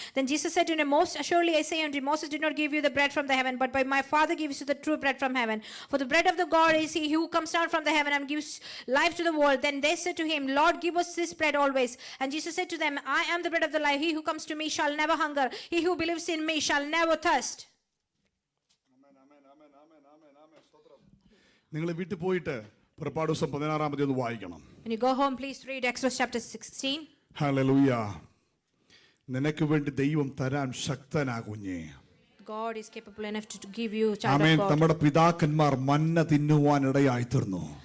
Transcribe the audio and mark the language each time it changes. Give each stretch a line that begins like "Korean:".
English: Then Jesus said to him, most assuredly I say unto you, Moses did not give you the bread from the heaven, but by my Father gives you the true bread from heaven. For the bread of the God is He who comes down from the heaven and gives life to the world. Then they said to him, Lord, give us this bread always. And Jesus said to them, I am the bread of the life. He who comes to me shall never hunger. He who believes in me shall never thirst.
Malayalam: നിങ്ങൾ വീട്ടിൽ പോയിട്ട് പുറപ്പാട് ദിവസം 16-ാം അധ്യായം വായിക്കണം.
English: When you go home, please read Exodus chapter 16.
Malayalam: Hallelujah. നിനക്ക് വേണ്ടി ദൈവം തരാൻ ശക്തനാകുഞ്ഞേ.
English: God is capable enough to give you child
Malayalam: amen.
English: of God.
Malayalam: നമ്മുടെ പിതാക്കന്മാർ മന്ന തിന്നുവാൻ ഇടയായി തീർന്നു.